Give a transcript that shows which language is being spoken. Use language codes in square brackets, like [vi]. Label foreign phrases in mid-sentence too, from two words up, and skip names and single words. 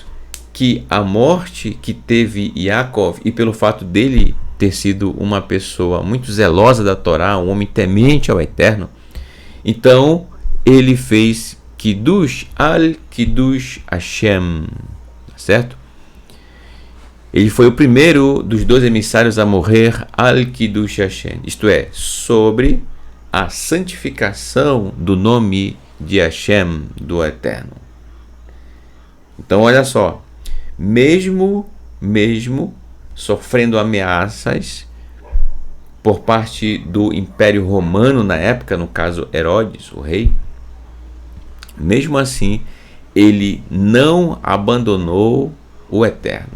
[pt] Que a morte que teve Yaakov, e pelo fato dele ter sido uma pessoa muito zelosa da Torá, um homem temente ao Eterno, então ele fez [he] קידוש על קידוש השם, [pt] certo? Ele foi o primeiro dos 12 emissários a morrer [he] על קידוש השם, [pt] isto é, sobre a santificação do nome de Hashem, do Eterno. Então olha só, mesmo sofrendo ameaças por parte do Império Romano na época, no caso Herodes, o rei, mesmo assim, ele não abandonou o Eterno.